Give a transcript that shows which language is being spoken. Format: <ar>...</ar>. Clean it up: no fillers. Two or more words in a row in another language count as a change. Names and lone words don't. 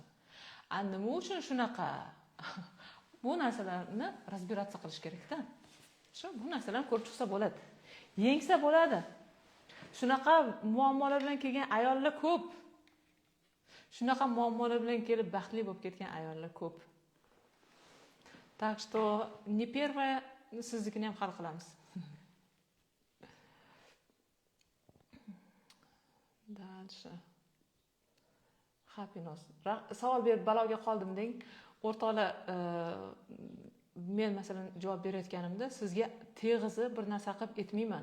<uz>Nima uchun shunaqa? Bu narsalarni разбираться qilish kerak-da. Shu bu narsalarni ko'rib chiqsa bo'ladi. Yengsa bo'ladi. Shunaqa muammolar bilan kelgan ayollar ko'p. Shunaqa muammolar bilan kelib baxtli bo'lib ketgan ayollar ko'p.</uz> <ru>Так что не первое</ru> <uz>siznikini ham hal qilamiz. Дальше. Happiness. Savol berib baloga qoldim deng. O'rtoqlar, men masalan javob berayotganimda sizga teg'izi bir narsa qilib aytmayman.</uz>